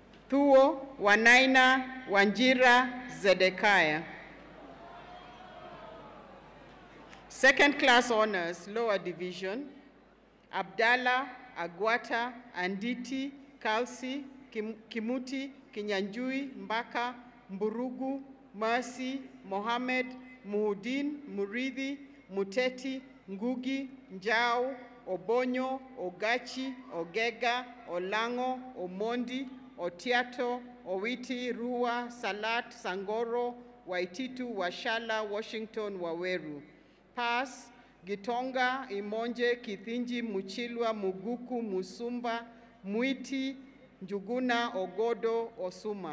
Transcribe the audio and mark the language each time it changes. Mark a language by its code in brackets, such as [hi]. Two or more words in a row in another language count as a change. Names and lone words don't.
[en] Thuo Wanaina Wanjira Zedekiah. Second class honors, lower division, Abdallah Agwata Anditi Kalsi Kimuti Kinyanjui Mbaka Mburugu Mercy Mohammed Muhudin Muridhi Muteti Ngugi Njau Obonyo Ogachi Ogega Olango Omondi Otiato Owiti Rua Salat Sangoro Waititu Washala Washington Waweru. Pass Gitonga Imonje Kithinji Muchilwa Muguku Musumba Muiti Njuguna Ogodo Osuma.